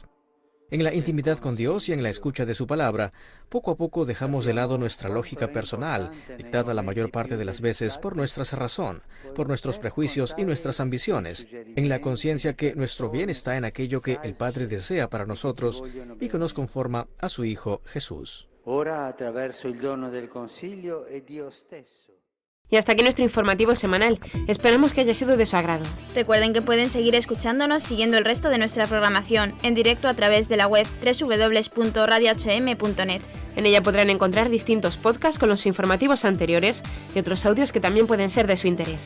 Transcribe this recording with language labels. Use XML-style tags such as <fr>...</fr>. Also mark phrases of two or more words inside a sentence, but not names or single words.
<es>En la intimidad con Dios y en la escucha de su palabra, poco a poco dejamos de lado nuestra lógica personal, dictada la mayor parte de las veces por nuestra cerrazón, por nuestros prejuicios y nuestras ambiciones, en la conciencia que nuestro bien está en aquello que el Padre desea para nosotros y que nos conforma a su Hijo Jesús.</es> <it>Ora attraverso il dono del Consiglio è Dio stesso.</it> <es>Y hasta aquí nuestro informativo semanal. Esperamos que haya sido de su agrado. Recuerden que pueden seguir escuchándonos siguiendo el resto de nuestra programación en directo a través de la web www.radiohm.net. En ella podrán encontrar distintos podcasts con los informativos anteriores y otros audios que también pueden ser de su interés.</es>